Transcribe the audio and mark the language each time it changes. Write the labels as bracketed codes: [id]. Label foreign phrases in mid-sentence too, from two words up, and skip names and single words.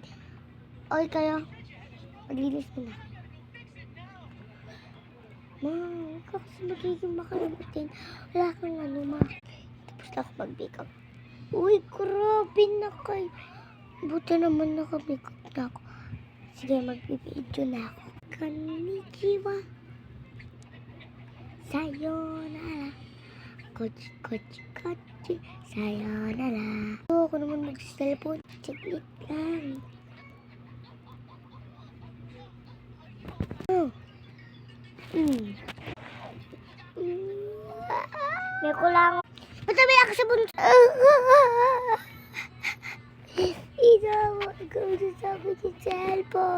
[tl] Okay kayo. Maglinis mo na. Ma, huwag ka kasi magiging makalimutin. Wala kang ano, ma. Tapos na ako mag-makeup. Uy, grabe na kayo. Buti naman naka-makeup na ako. Sige, mag-video na ako. [ja] Konnichiwa. Sayonara. こっち、こっち、こっち. Sayonara. [tl] Ako naman mag-cellphone. Chiklit lang. May kulang. Matabi ako sa bunso. Isawa ikaw sa akin sa cellphone.